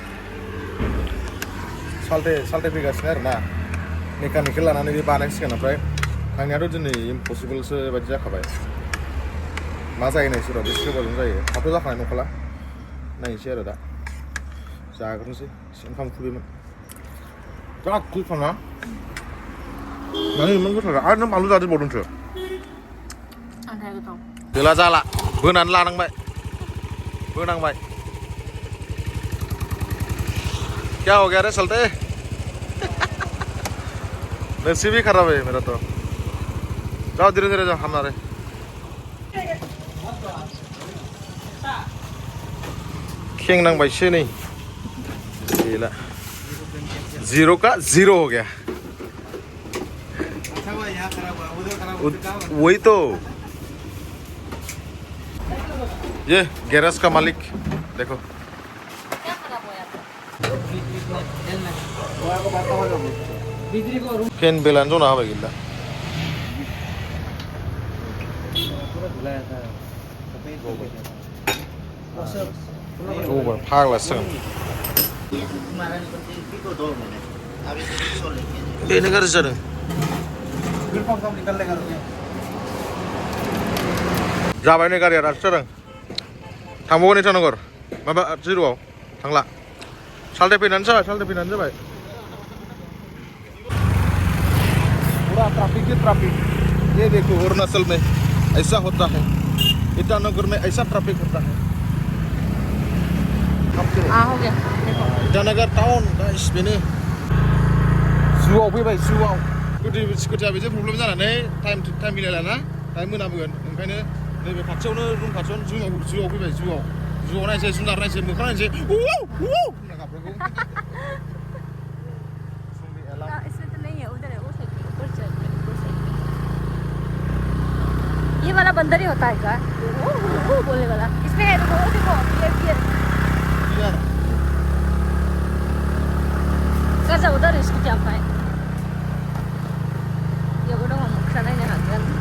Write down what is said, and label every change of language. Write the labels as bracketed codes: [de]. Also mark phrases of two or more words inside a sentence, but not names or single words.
[brx] साल्टे फैगासिनो आरोना मेकानिकेल लानानै बे बानायसिगोन ओमफ्राय थांनायाथ' दिनै इम्पसिबोलसो बायदि जाखाबाय मा जायो नायसै र' बेसे गोबावजों जायो थाबथ' जाखानाय नंखाला नायनोसै आरो दा जाग्रोनोसै ओंखाम उखैबायमोन बिराद गोथावना माने इमान गोथाव आरो नों बानलु जादेरबावदोंसो गैला जाला बोनानै लानांबाय बोनांबाय [hi] क्या हो गया रे चलते नसीब ही खराब है मेरा तो जाओ धीरे धीरे जाओ हमारे [brx] खेंग नांबायसो नै गैला [hi] जीरो का जीरो हो गया वही तो ये गैरेज का मालिक देखो [brx] फैन बेलान जना होबाय गैला जबाय फाग्लासो बेनो गाज्रि जादों जाबाय नै गारिया दासो जादों थांबावगोन इटानगर माबा जिर'आव थांला साल्टे फैनानै जाबाय [hi] पूरा ट्रैफिक ही ट्रैफिक ये देखो अरुणाचल में ऐसा होता है ईटानगर में ऐसा ट्रैफिक होता है हो गया [brx] ईटानगर [en] town guys [brx] बेनो जुआव फैबाय जुआव स्कुटिया बिदि प्रब्लेम जानानै टाइम मिलायलाना टाइम मोनाबोगोन ओंखायनो नैबे खाथियावनो रुम खाथियावनो जुआव फैबाय जुआव नायसै जुनार नायसै मोखां नायसै [hi] इसमें तो नहीं है उधर है वो साइड ऊपर चल ये वाला बंदर ही होता है क्या वो बोलने वाला इसमें है वो देखो ये कैसा उधर इसकी क्या पाए ये बोलो हम खाना ही नहीं खाते